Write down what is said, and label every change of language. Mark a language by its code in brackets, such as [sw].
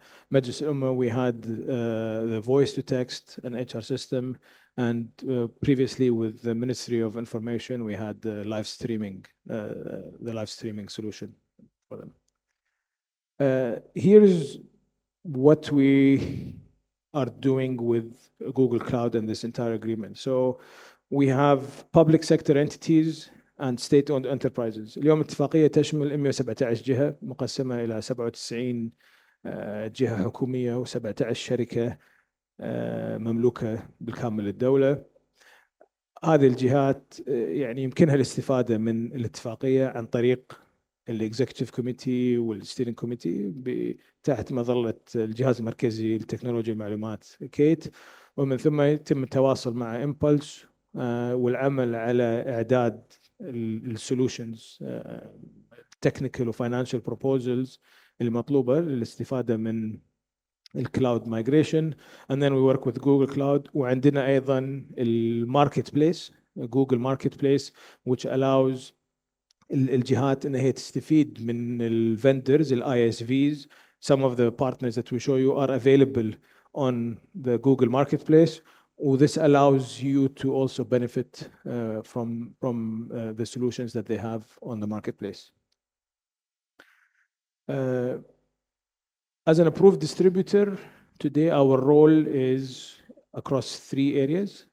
[en] مجلس الأمة, we had the voice to text and HR system, and previously with the Ministry of Information, we had the live streaming solution for them. Here's what we are doing with Google Cloud and this entire agreement. So we have public sector entities and state-owned enterprises. [ar] اليوم اتفاقية تشمل 117 جهة مقسمة إلى 97 جهة حكومية و17 شركة مملوكة بالكامل للدولة. هذه الجهات يعني يمكنها الاستفادة من الاتفاقية عن طريق الإكزيكتيف كوميتي والستيرنج كوميتي تحت مظلة الجهاز المركزي لتكنولوجيا المعلومات كيت، ومن ثم يتم التواصل مع إمبلس والعمل على إعداد السولوشنز تكنيكال وفاينانشال بروبوزلز المطلوبة للاستفادة من الكلاود مايجريشن. [en] and then we work with Google Cloud. [ar] وعندنا أيضا الماركت بليس Google Marketplace [en] which allows [ar] الجهات إنها تستفيد من الفندرز ISVs. [en] Some of the partners that we show you are available on the Google Marketplace. This allows you to also benefit from the solutions that they have on the marketplace. As an approved distributor, today our role is across 3 areas.